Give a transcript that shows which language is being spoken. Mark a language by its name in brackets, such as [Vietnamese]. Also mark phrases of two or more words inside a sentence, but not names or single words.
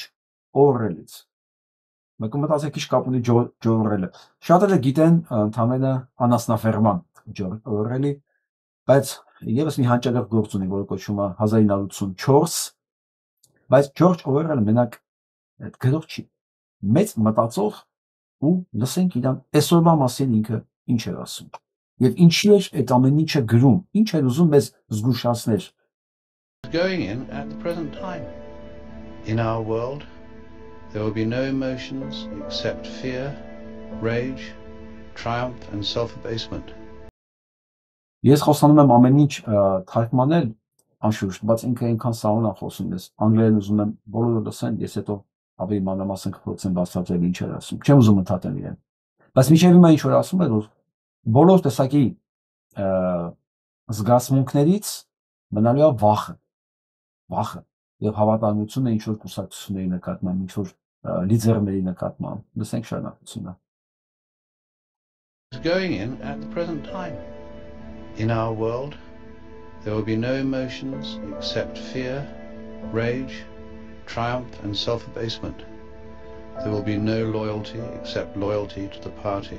[Armenian] Օրվելից։ Մեկ մտածեք ինչ կապ ունի Ջորջ Օրվելը։ Շատերը գիտեն ընդամենը անասնաֆերման Ջորջ Օրվելի, բայց եւս մի հանճարեղ գործ ունի, որը կոչվում է 1984, բայց Ջորջ Օրվելը մենակ այդ գրող չի, մեծ մտածող ու լսենք իրան այսօրվա մասին ինքը ինչ էր ասում։ Եվ ինչի էր այդ ամեն ինչը գրում, ինչ էր ուզում մեզ զգուշացնել։ [English] Going in at the present time. In our world, there will be no emotions except fear, rage, triumph and self-abasement. [Armenian] Ես խոսանում եմ ամեն ինչ թարգմանել, անշուշտ, բայց ինքը այնքան սահուն է խոսում, ես անգլերեն ուզում եմ բոլորը լսեն, ես հետո ավելի մանրամասն կփորձեմ բացատրել ինչ էր ասում։ Չեմ ուզում ընդհատել իրեն։ Բայց միջև հիմա ինչ որ ասում է, որ բոլոր տեսակի զգացմունքներից մնալու է վախը եւ հավատարմությունը ինչ որ կուսակցությունների նկատմամբ, ինչ որ լիդերների նկատմամբ։ Լսենք շարունակությունը։ [English] Going in at the present time. In our world, there will be no emotions except fear, rage, triumph and self-abasement. There will be no loyalty except loyalty to the party.